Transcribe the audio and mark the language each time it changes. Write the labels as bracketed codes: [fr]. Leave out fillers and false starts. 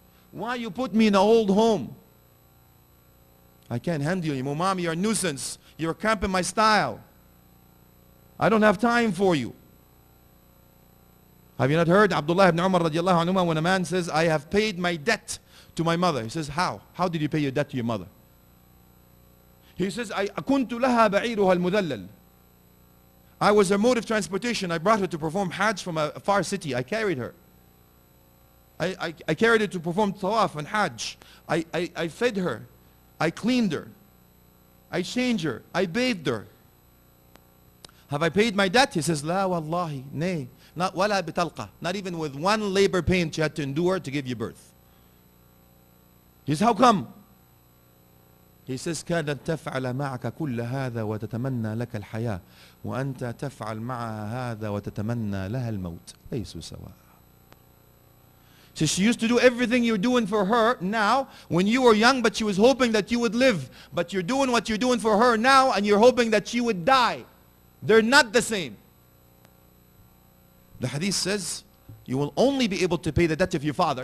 [en] Why you put me in an old home? I can't handle you. Mom, you're a nuisance. You're cramping my style. I don't have time for you. Have you not heard Abdullah ibn Umar radiallahu anhu when a man says, I have paid my debt to my mother? He says, how? How did you pay your debt to your mother? He says, [ar] كُنْتُ لَهَا بَعِيرُهَا الْمُذَلَّلِ. [en] I was her mode of transportation. I brought her to perform Hajj from a far city. I carried her. I carried her to perform Tawaf and Hajj. I fed her. I cleaned her. I changed her. I bathed her. Have I paid my debt? He says, La wallahi, nay. Not wala bitalqa. Not even with one labor pain she had to endure to give you birth. He says, how come? He says, [ar] كانت تفعل معك كل هذا وتتمنى لك الحياة وأنت تفعل معها هذا وتتمنى لها الموت ليسوا سواء. [en] So she used to do everything you're doing for her now when you were young, but she was hoping that you would live. But you're doing what you're doing for her now and you're hoping that she would die. They're not the same. The hadith says, you will only be able to pay the debt of your father.